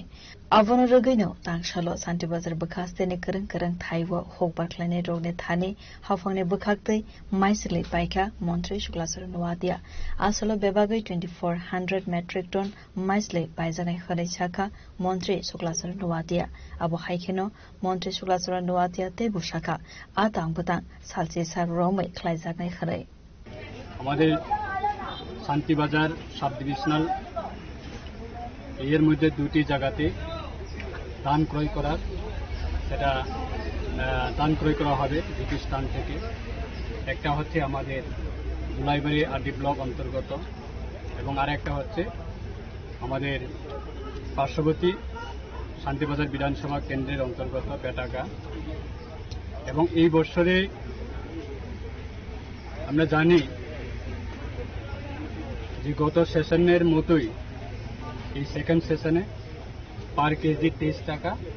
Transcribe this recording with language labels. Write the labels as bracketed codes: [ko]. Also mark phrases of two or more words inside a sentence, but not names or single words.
[trp] abono rogaino tangshalo Santi Bazar bukhasteni kereng thaiwo hokbar khlaini rokni thani hafangni bukhaktei maislei baikha Montri Shuklasar Nuadia asolo bebagai 2400 metric ton maislei baijanai khanai chaka Montri Shuklasar Nuadia abo haikeno Montri Shuklasar Nuadia te bushaka atang butang salchi sak romai khlaijaknai khanai [bn] আমাদের শান্তিবাজার [en] sub divisional [bn] এর মধ্যে দুটি জায়গাতে ধান ক্রয় করার সেটা ধান ক্রয় করা হবে দুটি স্থান থেকে একটা হচ্ছে আমাদের জুলাইবাড়ি [en] RD block [bn] অন্তর্গত এবং আরেকটা হচ্ছে আমাদের পার্শ্ববর্তী শান্তিবাজার বিধানসভা কেন্দ্রের অন্তর্গত বেটাগা এবং এই বছরে আমরা জানি যে গত সেশনের মতোই এই [en] second session per kg [bn] 23 টাকা